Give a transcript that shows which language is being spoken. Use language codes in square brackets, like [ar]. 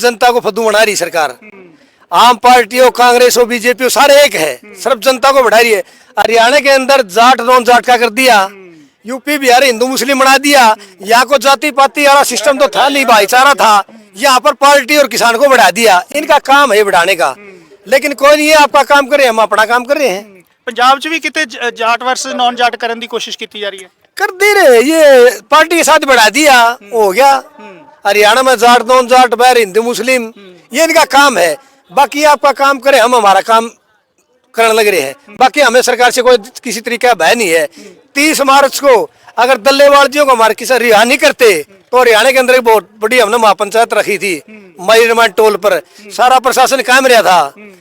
[hi] जनता को फद्दू बना रही सरकार। आम पार्टी हो, कांग्रेस हो, बीजेपी हो, सारे एक है, सिर्फ जनता को बढ़ा रही है। हरियाणा के अंदर जाट नॉन जाट का कर दिया। यूपी बिहार हिंदू मुस्लिम बना दिया। यहाँ को जाति पाति वाला सिस्टम तो था नहीं, भाईचारा था। यहाँ पर पार्टी और किसान को बढ़ा दिया। इनका काम है बढ़ाने का, लेकिन कोई नहीं है आपका काम करे, हम अपना काम कर रहे हैं। [pa] ਪੰਜਾਬ 'ਚ ਵੀ ਕਿਤੇ ਜਾਟ ਵਰਸਸ ਨਾਨ ਜਾਟ ਕਰਨ ਦੀ ਕੋਸ਼ਿਸ਼ ਕੀਤੀ ਜਾ ਰਹੀ ਹੈ। [hi] कर दे रहे, ये पार्टी के साथ बढ़ा दिया, हो गया। हरियाणा में जाट नॉन जाट बैर हिंदू मुस्लिम, ये इनका काम है। बाकी आपका काम करे, हम हमारा काम करने लग रहे हैं। बाकी हमें सरकार से कोई किसी तरीके का भय नहीं है। 30 मार्च को अगर दल्लेवाल जी को हमारे किसान रिहा नहीं करते तो हरियाणा के अंदर एक बहुत बड़ी हमने महापंचायत रखी थी मरीरमान टोल पर, सारा प्रशासन कायम रहा था।